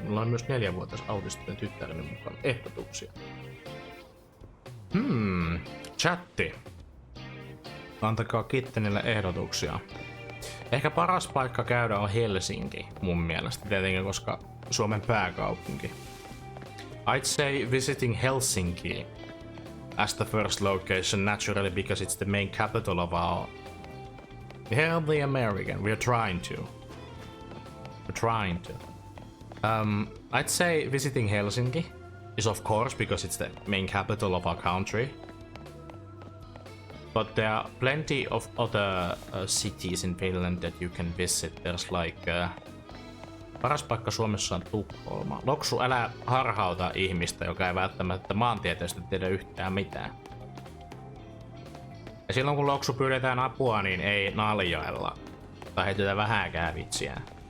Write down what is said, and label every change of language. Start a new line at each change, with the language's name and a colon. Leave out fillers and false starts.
Finnish: Minulla on myös 4-vuotias autistinen tyttäreni mukaan ehdotuksia. Chatti. Antakaa kittenille ehdotuksia. Ehkä paras paikka käydä on Helsinki mun mielestä. Tietenkin koska Suomen pääkaupunki.
English: I'd say visiting Helsinki as the first location, naturally, because it's the main capital of our... Hell, the American. We're trying to. I'd say visiting Helsinki is of course because it's the main capital of our country. But there are plenty of other cities in Finland that you can visit. There's like...
Finnish: paras paikka Suomessa on Tukholma. Loksu, älä harhauta ihmistä, joka ei välttämättä maantieteestä tiedä yhtään mitään. Ja silloin kun Loksu pyydetään apua, niin ei naljailla. Tai heitetä vähääkään vitsiä.